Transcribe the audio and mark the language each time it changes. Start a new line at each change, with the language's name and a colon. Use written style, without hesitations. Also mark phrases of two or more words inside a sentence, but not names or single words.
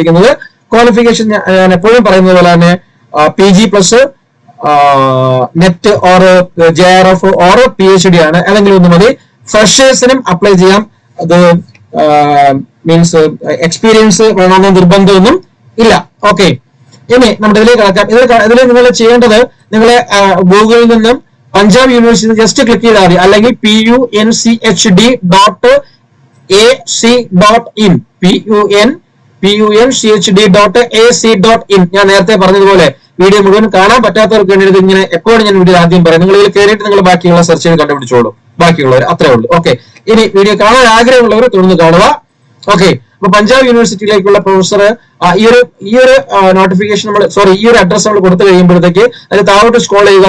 Malayalam: ക്വാളിഫിക്കേഷൻ ഞാൻ എപ്പോഴും പറയുന്നത് പോലെ തന്നെ
English: PG plus NET or JRF or PhD
Malayalam: ആണ്, ഏതെങ്കിലും ഒന്ന് മതി. ഫ്രഷേഴ്സിനും അപ്ലൈ ചെയ്യാം. അത്
English: means experience
Malayalam: വേണമെന്ന് നിർബന്ധമൊന്നും ഇല്ല. ഓക്കെ, ഇനി നമ്മുടെ ഇതിലേക്ക് കിടക്കാം. ഇതിൽ നിങ്ങൾ ചെയ്യേണ്ടത്, നിങ്ങൾ ഗൂഗിളിൽ നിന്നും പഞ്ചാബ് യൂണിവേഴ്സിറ്റി
English: just click
Malayalam: ചെയ്താൽ മതി, അല്ലെങ്കിൽ punchd.ac.in punchd.ac.in. ഞാൻ നേരത്തെ പറഞ്ഞതുപോലെ വീഡിയോ മുഴുവൻ കാണാൻ പറ്റാത്തവർക്ക് വേണ്ടി ഇങ്ങനെ എപ്പോഴും ഞാൻ വീഡിയോ ആദ്യം പറയാം. നിങ്ങൾ ഇതിൽ കയറിയിട്ട് നിങ്ങൾ ബാക്കിയുള്ള സെർച്ച് ചെയ്ത് കണ്ടുപിടിച്ചോളൂ, ബാക്കിയുള്ളവർ, അത്രേ ഉള്ളൂ. ഓക്കെ, ഇനി വീഡിയോ കാണാൻ ആഗ്രഹമുള്ളവർ തുടർന്ന് കാണുക. ഓക്കെ, അപ്പൊ പഞ്ചാബ് യൂണിവേഴ്സിറ്റിയിലേക്കുള്ള പ്രൊഫസർ ഈ ഒരു നോട്ടിഫിക്കേഷൻ ഈ ഒരു അഡ്രസ് നമ്മൾ കൊടുത്തു കഴിയുമ്പോഴത്തേക്ക് അത് താഴോട്ട് സ്ക്രോൾ ചെയ്യുക.